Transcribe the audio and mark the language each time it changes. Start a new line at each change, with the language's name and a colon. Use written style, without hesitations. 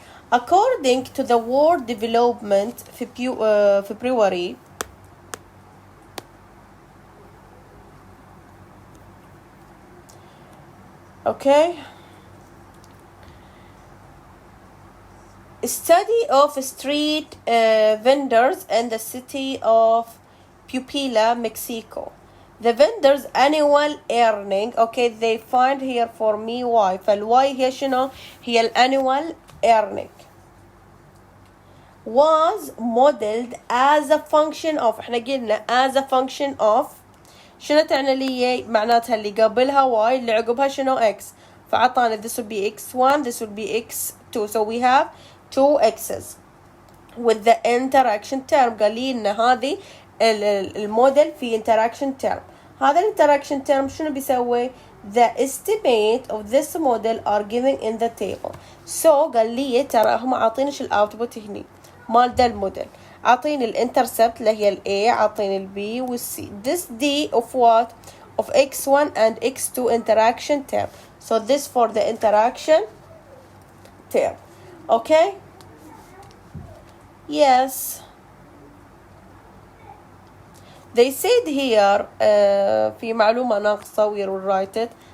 English: According to the word development February, okay, study of street vendors in the city of Puebla, Mexico. The vendors annual earning, okay, they find here for me Y.
Arabic: فالY هي شنو؟ هي الانnual earning.
English: Was modeled as a function of،
Arabic: احنا قلنا
English: as a function of
Arabic: شنو تعني لي؟ معناتها اللي قبلها Y اللي عقبها شنو X. فعطانا
English: this will be X1, this will be X2. So we have two X's with the interaction term.
Arabic: قال لي ان هذه الموديل في interaction term. هذا
English: interaction term
Arabic: شنو بيسوي؟
English: the estimate of this model are given in the table. So
Arabic: قال لي ترى هم عاطينش الاوتبوت هني مال ده الموديل، عاطيني الانترسبت اللي هي A، عاطيني B C.
English: This D of what? of X1 and X2 interaction term. So this for the interaction term. Okay? Yes. They said here
Arabic: في معلومة ناقصة,
English: we will write it.